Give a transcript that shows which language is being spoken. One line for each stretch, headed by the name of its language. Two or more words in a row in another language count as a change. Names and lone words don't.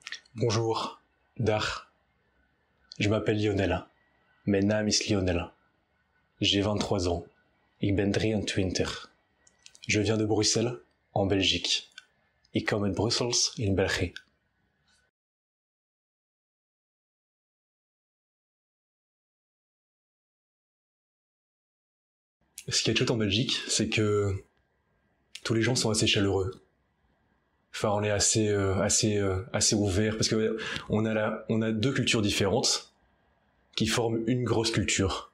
French: Bonjour, Dar. Je m'appelle Lionel.
Dutch: Mijn naam is Lionel.
French: J'ai 23 ans.
Dutch: Ik ben 23.
French: Je viens de Bruxelles, en Belgique.
Dutch: Ik kom uit Brussels, in België.
French: Ce qui est chouette en Belgique, c'est que tous les gens sont assez chaleureux. Enfin, on est assez ouvert parce que on a deux cultures différentes qui forment une grosse culture.